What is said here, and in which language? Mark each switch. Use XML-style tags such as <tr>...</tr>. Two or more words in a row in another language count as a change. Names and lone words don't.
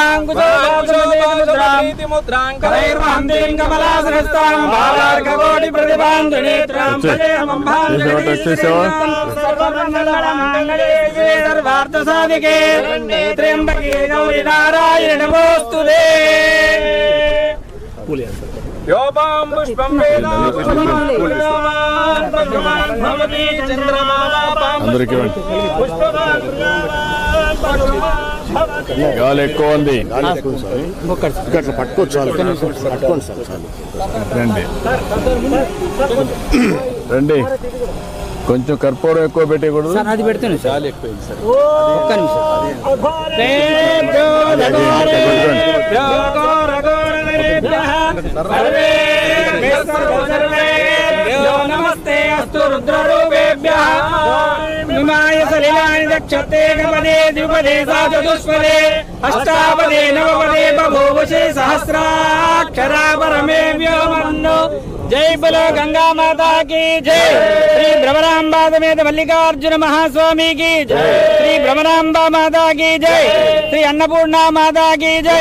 <sa>वराङ्कुशोमुद्राङ्करैर्वहन्तीं कमलासनस्तां भावार्ककोटिप्रतिभां त्रिनेत्रां भजेऽहं सर्वार्थसाधिके सर्वार्थसाधिके त्र्यंबके गौरी नारायणि नमोस्तुते योपां पुष्पं वेद पुष्पवान् भवति चन्द्रमापां पुष्पवान्</sa> <te>గాలి ఎక్కువ ఉంది. రండి రండి. కొంచెం కర్పూరం ఎక్కువ పెట్టకూడదు. అది పెడుతుంది చాలా ఎక్కువ ఒక్క నిమిషం.</te> <sa>నమస్తే అస్తు రుద్రరూపేభ్యః నిమాయ సలిలాని దక్షతే గపదే ద్విపదే సా చతుష్పదే అష్టాపదే నవపదే బభూవశే సహస్రాక్షరా పరమే వ్యోమన్ను.</sa> <hi>जय बोलो गंगा माता की जय. श्री भ्रमरांबा समेत मल्लिकार्जुन महास्वामी की जय. श्री भ्रमरांबा माता की जय. श्री अन्नपूर्णा माता की जय.</hi>